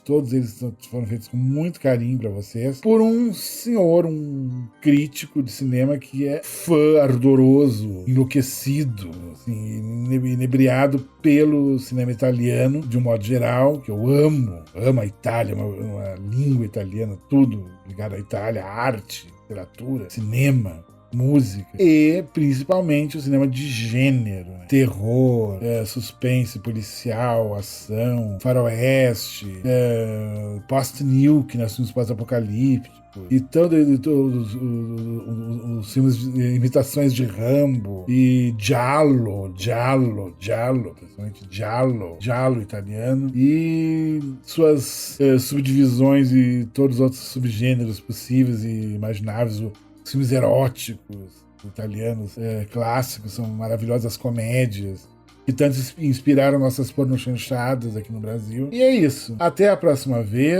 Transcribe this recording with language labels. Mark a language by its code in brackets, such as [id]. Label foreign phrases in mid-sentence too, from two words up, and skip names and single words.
[pt] Todos eles foram feitos com muito carinho para vocês, por um senhor, um crítico de cinema que é fã ardoroso, enlouquecido, assim, inebriado pelo cinema italiano, de um modo geral, que eu amo a Itália, uma língua italiana, tudo ligado à Itália, arte, literatura, cinema, música, e principalmente o cinema de gênero, né? Terror, suspense policial, ação, faroeste, post-nuke, né? Filmes pós-apocalípticos, e todos os filmes de imitações de Rambo, e Giallo, principalmente Giallo italiano, e suas subdivisões e todos os outros subgêneros possíveis e imagináveis. Os filmes eróticos italianos clássicos, são maravilhosas comédias que tanto inspiraram nossas pornochanchadas aqui no Brasil. E é isso. Até a próxima vez.